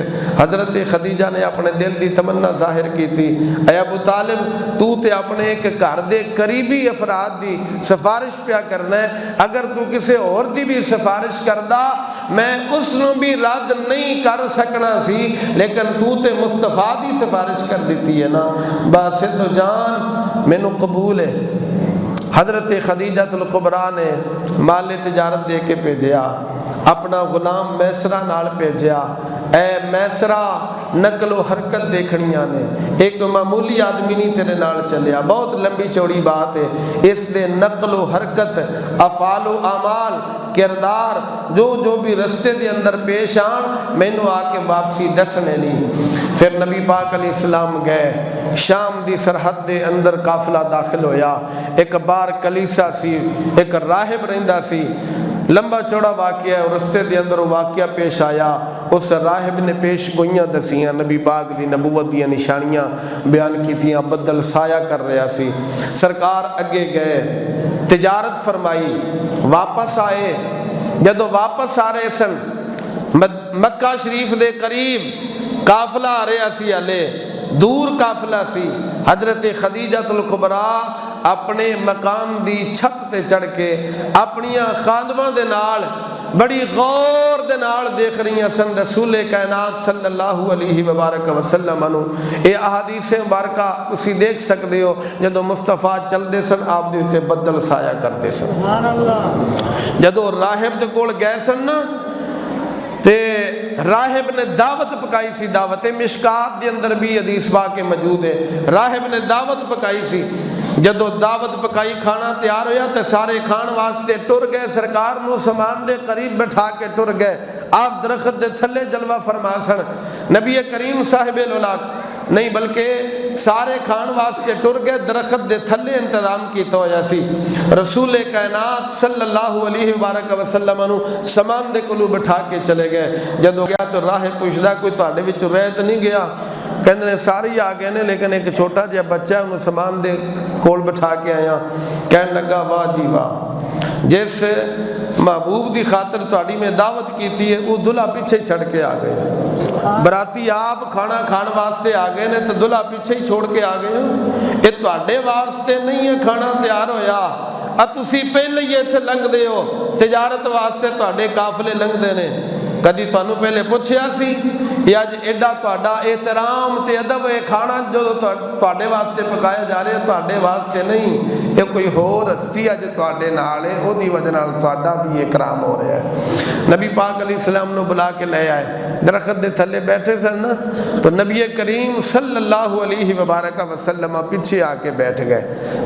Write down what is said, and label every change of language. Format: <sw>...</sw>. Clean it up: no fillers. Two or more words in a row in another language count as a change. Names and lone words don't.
<pa>حضرت خدیجہ نے اپنے دل دی تمنا ظاہر کی تھی، اے ابو طالب تو تے اپنے ایک گھر دے قریبی افراد دی سفارش پیا کرنا ہے، اگر تو کسی اور دی بھی سفارش کردا میں اس نو بھی رد نہیں کر سکنا سی، لیکن تو تے مصطفیٰ دی سفارش کر دیتی ہے نا، بس تو جان مینوں قبول ہے۔ حضرت خدیجہ الکبریٰ نے مال تجارت دے کے بھیجیا، اپنا غلام میسرہ نال بھیجیا، اے میسرہ نقل و حرکت دیکھنیاں نے، ایک معمولی آدمی نہیں تیرے نال چلیا، بہت لمبی چوڑی بات ہے، اس دے نقل و حرکت افعال و اعمال کردار جو بھی رستے دے اندر پیش آن مینوں آ کے واپسی دسنے نہیں۔ پھر نبی پاک</pa> <ar>علیہ السلام</ar> <pa>گئے، شام دی سرحد دے اندر قافلہ داخل ہویا، ایک بار کلیسا سی، ایک راہب رہندا سی، لمبا چوڑا واقعہ ہے، رستے دے اندر واقعہ پیش آیا، اس راہب نے پیش گوئیاں دسیاں، نبی پاک دی نبوت دی نشانیاں بیان کیتیاں، بدل سایہ کر رہا سی۔ سرکار اگے گئے، تجارت فرمائی، واپس آئے، جدو واپس آ رہے سن مکہ شریف دے قریب قافلہ آ رہا سی، ہلے دور قافلہ سی، حضرت خدیجہ الکبریٰ اپنے مکان دی چھت تے چڑھ کے اپنیاں خادماں دے نال بڑی غور دے نال دیکھ رہی ہیں سن رسول کائنات</pa> <ar>صلی اللہ علیہ وبارک وسلم</ar> <pa>انو۔ اے احادیث مبارکہ تسی دیکھ سکتے ہو، جدو مصطفیٰ چل دے سن آپ دے اتے بدل سایہ کر دے سن۔ جدو راہب دے کول گئے سن نا تے راہب نے دعوت پکائی سی، دعوت مشکات دے اندر بھی حدیث پاک موجود ہے، راہب نے دعوت پکائی سی، جدو دعوت پکائی کھانا تیار ہویا تے سارے کھان واسطے ٹر گئے، سرکار نو سامان دے قریب بٹھا کے ٹر گئے، آپ درخت دے تھلے جلوہ فرما سن، نبی کریم صاحب الاولاق نہیں بلکہ سارے کھان واسطے ٹر گئے، درخت دے تھلے انتظام کیتا ہویا سی۔ رسول کائنات</pa> <ar>صلی اللہ علیہ وبارک وسلم</ar> <pa>نو سامان دے کولو بٹھا کے چلے گئے۔ جدو گیا تو راہ پوچھدا کوئی تواڈے وچ رہ تے نہیں گیا؟ کہندے نے سارے آ گئے نے، لیکن ایک چھوٹا جہا بچہ ہے انہوں سامان دے کول بٹھا کے آیا۔ کہنے لگا واہ جی واہ، جس محبوب دی خاطر تہاڈی میں دعوت کیتی ہے وہ دلہا پیچھے چھڑ کے آ گئے۔ براتی آپ کھانا کھان واسطے آ گئے نے تو دلہا پیچھے ہی چھوڑ کے آ گئے۔ یہ تہاڈے واسطے نہیں ہے کھانا تیار ہویا، تسی پہلے ہی اتنے لنگ دے ہو، تجارت واسطے تہاڈے قافلے لنگ دے نے۔ کدی تانوں پہلے پوچھیا سی؟ یا اج ایڈا تہاڈا احترام تے ادب ہے، کھانا جو تہاڈے واسطے پکایا جا رہا ہے تہاڈے واسطے نہیں، یہ کوئی ہور ہستی ہے جو تہاڈے نال ہے، او دی وجہ نال تہاڈا بھی اکرام ہو رہا ہے۔ نبی پاک</pa> <ar>علیہ السلام</ar> <pa>نو بلا کے لے آئے، درخت دے تھلے بیٹھے سن نا، تو نبی کریم</pa> <ar>صلی اللہ علیہ وبارک وسلم</ar> <pa>پیچھے آ کے بیٹھ گئے۔</pa>